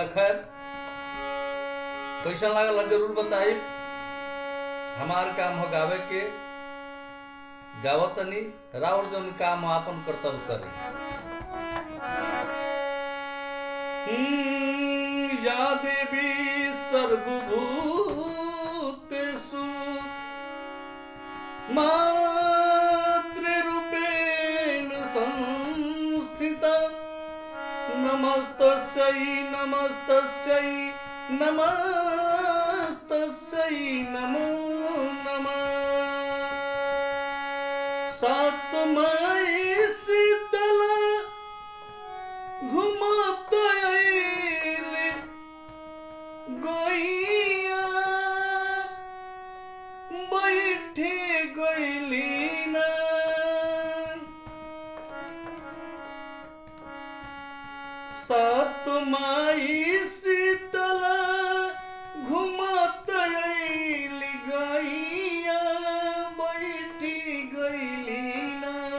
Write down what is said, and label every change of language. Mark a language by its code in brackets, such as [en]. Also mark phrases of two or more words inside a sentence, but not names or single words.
[bho] खैर कैसा लागल जरूर बताई। हमार काम हो गावे के, गावतनी राउर जौन काम आपन कर्तव्य करी। [sa] या देवी सर्वभूतेषु मातृरूपेण संस्थिता नमस्तस्यै नमस्तस्यै नमस्तस्यै नमो नमः। [bho] सातमयी शीतला घुमत अइली गइया बैठी गइली ना। सातमयी शीतला घुमत अइली गइया बैठी गइली ना।